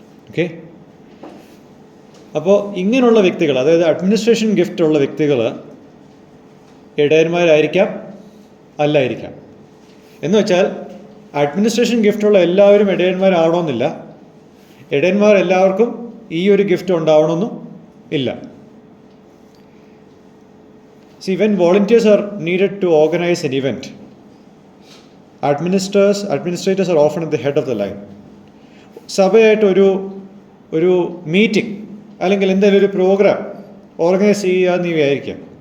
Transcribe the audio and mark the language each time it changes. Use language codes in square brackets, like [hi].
[ml] Okay, അപ്പോൾ ഇങ്ങനെയുള്ള വ്യക്തികൾ, അതായത് അഡ്മിനിസ്ട്രേഷൻ ഗിഫ്റ്റ് ഉള്ള വ്യക്തികൾ ഇടയന്മാരായിരിക്കാം, അല്ലായിരിക്കാം. എന്ന് വെച്ചാൽ അഡ്മിനിസ്ട്രേഷൻ ഗിഫ്റ്റുള്ള എല്ലാവരും ഇടയന്മാരാവണമെന്നില്ല, ഇടയന്മാർ എല്ലാവർക്കും ഈ ഒരു ഗിഫ്റ്റ് ഉണ്ടാവണമെന്നും ഇല്ല. [en] See, when volunteers are needed to organize an event, administrators are often at the head of the line. [ml] സഭയായിട്ട് ഒരു മീറ്റിംഗ് അല്ലെങ്കിൽ എന്തെങ്കിലും ഒരു പ്രോഗ്രാം ഓർഗനൈസ് ചെയ്യാന്ന് വിചാരിക്കാം.